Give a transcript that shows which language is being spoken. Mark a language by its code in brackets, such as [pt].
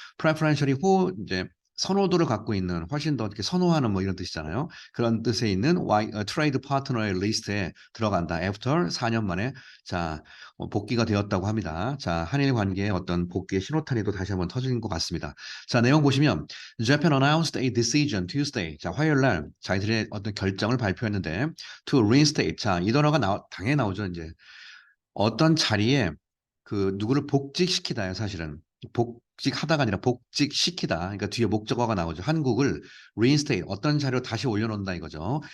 [ko] preferential이 이제 선호도를 갖고 있는 훨씬 더 이렇게 선호하는 뭐 이런 뜻이잖아요. 그런 뜻에 있는 트레이드 파트너의 리스트에 들어간다. After 4년 만에 자 복귀가 되었다고 합니다. 자 한일 관계의 어떤 복귀의 신호탄이 또 다시 한번 터진 것 같습니다. [en] 자 내용 보시면 Japan announced a decision Tuesday. [ko] 자, 화요일 날 자기들의 어떤 결정을 발표했는데 [en] to reinstate. [ko] 자, 이 단어가 당연히 나오죠, 이제. 어떤 자리에 그 누구를 복직시키다요, 사실은. 복직하다가 아니라 복직시키다. 그러니까 뒤에 목적어가 나오죠. 한국을 reinstate. 어떤 자리로 다시 올려놓는다 이거죠.